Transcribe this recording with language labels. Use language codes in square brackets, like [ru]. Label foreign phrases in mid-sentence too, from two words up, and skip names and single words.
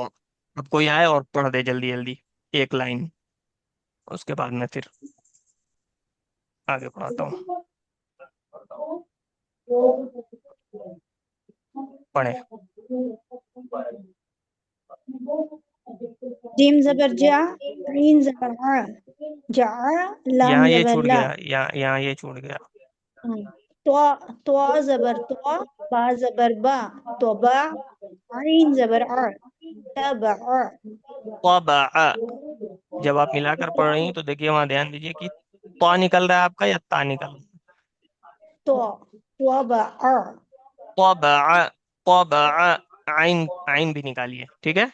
[ur] اب کوئی آئے اور پڑھ دے جلدی جلدی ایک لائن، اس کے بعد میں پھر آگے پڑھاتا ہوں، پڑھیں۔ جیم زبر جا، عین زبر ع، جع، لام یہاں یہ زبر چھوٹ لا، گیا، یہاں یہ چھوٹ گیا۔ تو تو زبر تو، با زبر با، تو با، عین زبر ع، تبع، طبع، جب آپ ملا کر پڑھ رہی ہیں تو دیکھیے وہاں دھیان دیجیے کہ طا نکل رہا ہے آپ کا یا تا نکل رہا ہے؟ تو وبع، طبع، طبع، عین بھی نکالیے، ٹھیک ہے۔